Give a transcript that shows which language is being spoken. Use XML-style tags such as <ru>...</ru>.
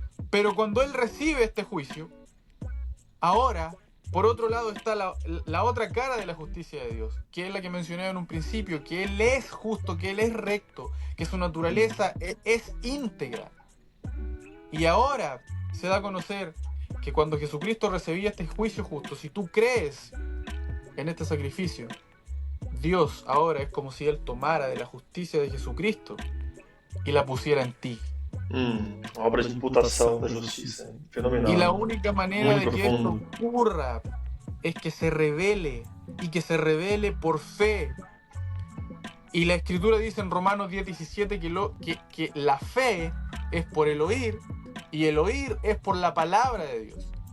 <es>Pero cuando Él recibe este juicio, ahora, por otro lado está la otra cara de la justicia de Dios, que es la que mencioné en un principio, que Él es justo, que Él es recto, que su naturaleza es íntegra. Y ahora se da a conocer que cuando Jesucristo recibía este juicio justo, si tú crees en este sacrificio, Dios ahora es como si Él tomara de la justicia de Jesucristo y la pusiera en ti.</es> <pt>Obra de imputação da justiça. Fenomenal.</pt> <es>Y la única manera Muy de que esto profundo. ocurra es que se revele, y que se revele por fe. Y la Escritura dice en Romanos 10:17 que la fe es por el oír, y el oír es por la palabra de Dios.</es>